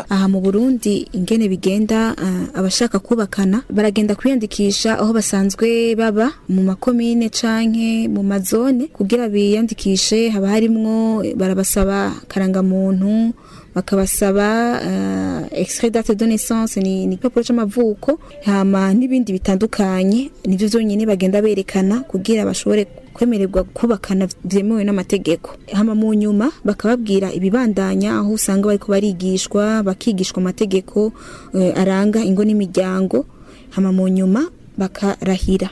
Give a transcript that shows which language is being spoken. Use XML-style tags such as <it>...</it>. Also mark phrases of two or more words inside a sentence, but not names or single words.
<rn>Aha mu Burundi ingene bigenda, abashaka kubakana baragenda kwiyandikisha aho basanzwe baba mu makomine canke mu mazone. Kugira biyandikishe haba harimwo barabasaba karangamuntu, bakabasaba</rn> <fr>extrait date de naissance</fr> <rn>ni papuro c'amavuko, hama n'ibindi bitandukanye. Nivyo byonyine bagenda berekana kugira bashobore kwemererwa kubakana byemewe n'amategeko. Hama mu nyuma bakababwira ibibandanya, aho usanga bariko barigishwa bakigishwa amategeko aranga ingo n'imiryango, hama mu nyuma bakarahira.</rn>